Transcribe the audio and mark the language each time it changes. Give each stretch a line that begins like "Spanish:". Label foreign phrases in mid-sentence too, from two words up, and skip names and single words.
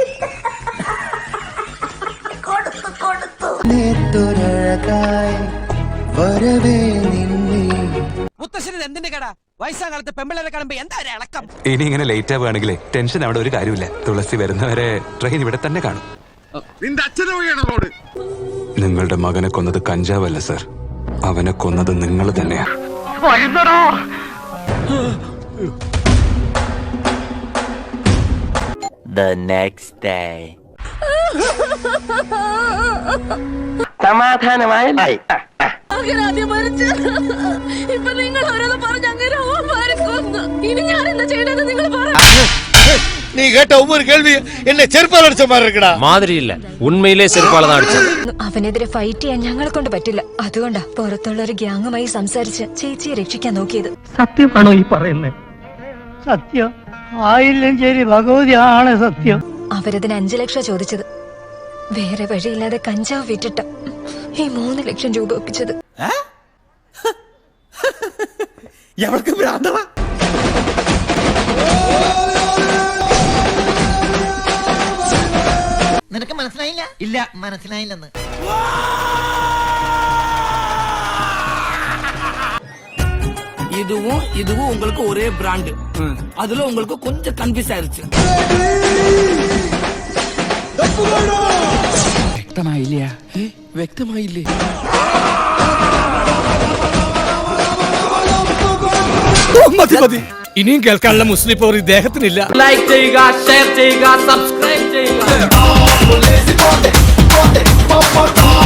Malayalam: എന്തിന്റെ കട വയസ്സാകാലത്ത് പെമ്പിളരെ കാണുമ്പോ എന്താ ഒരു ഇളക്കം? ഇനി ഇങ്ങനെ ലേറ്റ് ആവുകയാണെങ്കിലേ ടെൻഷൻ അവിടെ ഒരു കാര്യമില്ല. തുളസി വരുന്നവരെ ട്രെയിൻ ഇവിടെ തന്നെ കാണും. നിങ്ങളുടെ മകനെ കൊന്നത് കഞ്ചാവല്ല സർ, അവനെ കൊന്നത് നിങ്ങൾ തന്നെയാ.
English: The next day.
Malayalam: സമാധാനമായി. ഇപ്പൊ നിങ്ങൾ ഓരോന്ന് പറഞ്ഞ് അങ്ങനെ ഇനി ഞാൻ എന്താ ചെയ്യണമെന്ന് നിങ്ങൾ പറ.
Tamil: நீ கேட்ட ஒவ்வொரு கேள்வி என்ன செருப்பால அடிச்ச மாதிரி இருக்குடா. மாதிரி இல்ல, உண்மையிலே செருப்பால தான் அடிச்சது.
Malayalam: അവനെതിരെ ഫൈറ്റ് ചെയ്യാൻ ഞങ്ങളെ കൊണ്ട് പറ്റില്ല. അതുകൊണ്ടാ പുറത്തുള്ള ഒരു ഗ്യാങ്ങുമായി സംസാരിച്ച് ചേച്ചിയെ രക്ഷിക്കാൻ നോക്കിയത്. സത്യമാണോ ഈ പറയുന്നത്? സത്യം ആയില്ലും ശരി, ഭഗവതിയാണ് സത്യം. അവരതിന് 5 ലക്ഷം ചോദിച്ചത്. വേറെ വഴിയില്ലാതെ കഞ്ചാവ് വിറ്റിട്ട ഈ 3 ലക്ഷം രൂപ ഒപ്പിച്ചത്. എവർക്ക് ഭ്രാന്തളാ. നിനക്ക് മനസ്സിലായില്ല? ഇല്ല, മനസ്സിലായില്ലെന്ന്.
Tamil: இதுவும் உங்களுக்கு ஒரே பிராண்ட். அதுல உங்களுக்கு கொஞ்சம் கன்ஃபியூஸ் ஆயிருச்சு.
Malayalam: വ്യക്തമായില്ലേ? മതി, ഇനിയും കേൾക്കാനുള്ള മുസ്ലിം പവർ ഇദ്ദേഹത്തിനില്ല. ലൈക്ക് ചെയ്യുക, ഷെയർ ചെയ്യുക, സബ്സ്ക്രൈബ് ചെയ്യുക.